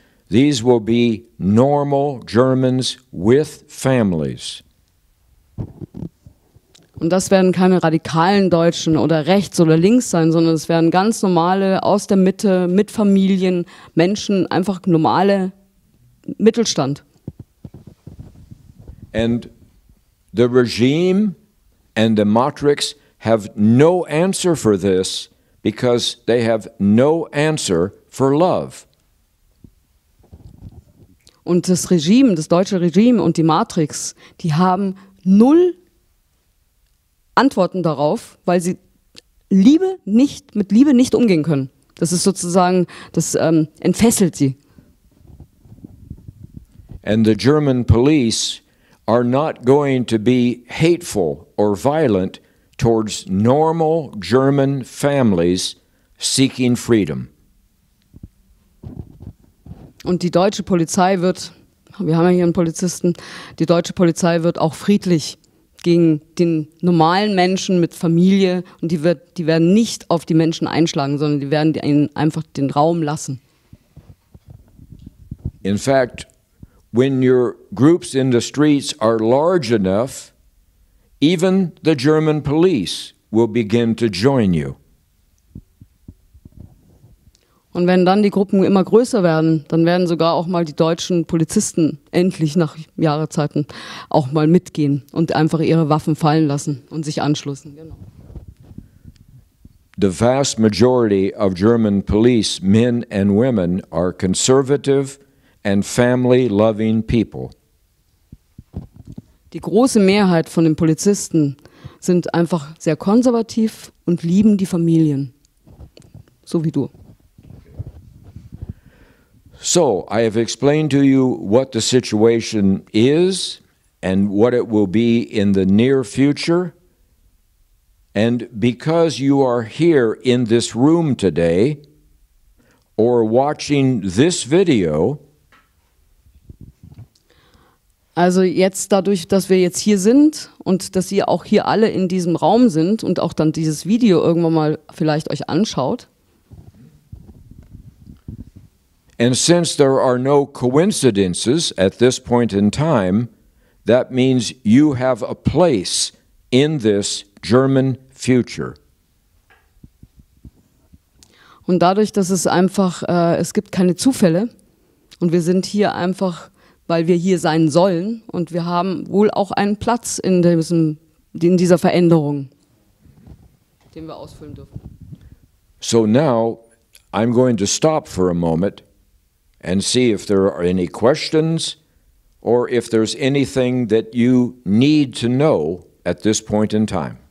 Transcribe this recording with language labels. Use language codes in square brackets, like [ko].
[en] These will be normal Germans with families. [de] Und das werden keine radikalen Deutschen oder rechts oder links sein, sondern es werden ganz normale, aus der Mitte, mit Familien, Menschen, einfach normale Mittelstand. [en] And the regime and the matrix have no answer for this because they have no answer for love. [de] Und das Regime, das deutsche Regime und die Matrix, die haben null Antworten darauf, weil sie mit Liebe nicht umgehen können. Das ist sozusagen, das entfesselt sie. [en] And the German police are not going to be hateful or violent towards normal German families seeking freedom. [de] Und die deutsche Polizei wir haben ja hier einen Polizisten, die deutsche Polizei wird auch friedlich gegen den normalen Menschen mit Familie und die werden nicht auf die Menschen einschlagen, sondern die werden ihnen einfach den Raum lassen. [en] In fact, when your groups in the streets are large enough, even the German police will begin to join you. [de] Und wenn dann die Gruppen immer größer werden, dann werden sogar auch mal die deutschen Polizisten endlich nach Jahreszeiten auch mal mitgehen und einfach ihre Waffen fallen lassen und sich anschließen. Genau. [en] The vast majority of German police men and women are conservative and family-loving people. [de] Die große Mehrheit von den Polizisten sind einfach sehr konservativ und lieben die Familien, so wie du. [en] So, I have explained to you what the situation is and what it will be in the near future. And because you are here in this room today or watching this video, [de] also jetzt dadurch, dass wir jetzt hier sind und dass ihr auch hier alle in diesem Raum sind und auch dann dieses Video irgendwann mal vielleicht euch anschaut. [en] and since there are no coincidences at this point in time, that means you have a place in this German future. [de] Und dadurch, dass es einfach, es gibt keine Zufälle und wir sind hier einfach, weil wir hier sein sollen und wir haben wohl auch einen Platz in dieser Veränderung, den wir ausfüllen dürfen. [en] So now I'm going to stop for a moment and see if there are any questions or if there's anything that you need to know at this point in time.